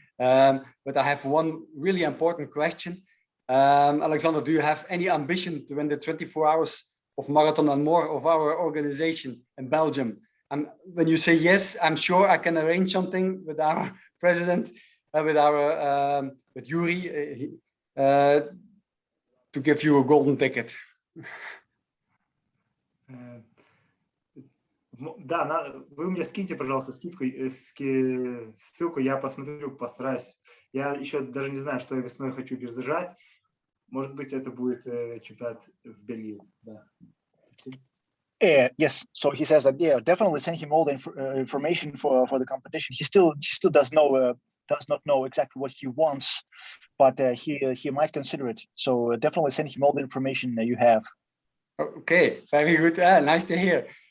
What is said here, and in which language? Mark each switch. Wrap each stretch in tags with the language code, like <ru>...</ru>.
<en>But I have one really important question. Aleksandr, do you have any ambition to win the 24 hours of Marathon and More of our organization in Belgium? And when you say yes, I'm sure I can arrange something with our president, with Yuri, to give you a golden ticket.</en> <ru>Да, вы мне скиньте, пожалуйста, ссылку, я посмотрю, постараюсь. Я еще даже не знаю, что я весной хочу держать. Может быть, это будет чемпионат в Бельгии. Да.</ru> <en>Yes, so he says that definitely send him all the information for the competition. He still does not know exactly what he wants, but he might consider it. So definitely send him all the information that you have. Okay, very good. Nice to hear.</en>